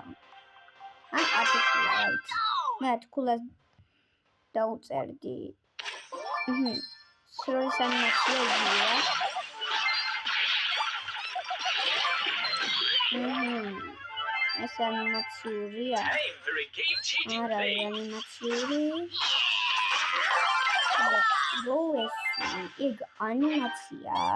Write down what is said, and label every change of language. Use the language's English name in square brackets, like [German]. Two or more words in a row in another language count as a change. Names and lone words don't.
[Georgian] ან 10 ქულა, რა ვიცი. მე 10 ქულას დაუწერდი. სროლის ანიმაცია იგია. ეს ანიმაციურია. [English] Time for a game-changing [Georgian] არა, [English] play. [Georgian] ანიმაციური. როეს ეგ ანიმაცია.